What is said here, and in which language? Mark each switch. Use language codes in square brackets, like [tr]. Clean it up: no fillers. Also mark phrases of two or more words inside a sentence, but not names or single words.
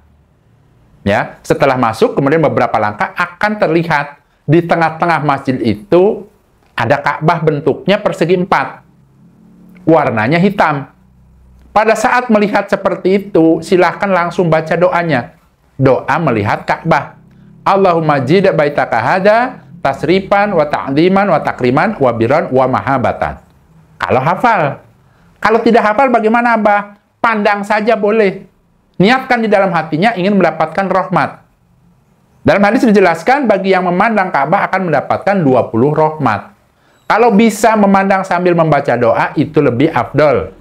[id] Ya, setelah masuk, kemudian beberapa langkah akan terlihat di tengah-tengah masjid itu ada Ka'bah bentuknya persegi 4. Warnanya hitam. Pada saat melihat seperti itu, silahkan langsung baca doanya. Doa melihat Ka'bah. [ar] اللهم زد بيتك هذا تشريفا وتعظيما وتكريما وبرا ومهابة. [id] Kalau hafal. Kalau tidak hafal bagaimana, Abah? Pandang saja boleh. Niatkan di dalam hatinya ingin mendapatkan rahmat. Dalam hadis dijelaskan bagi yang memandang Ka'bah akan mendapatkan 20 rahmat. Kalau bisa memandang sambil membaca doa itu lebih afdol.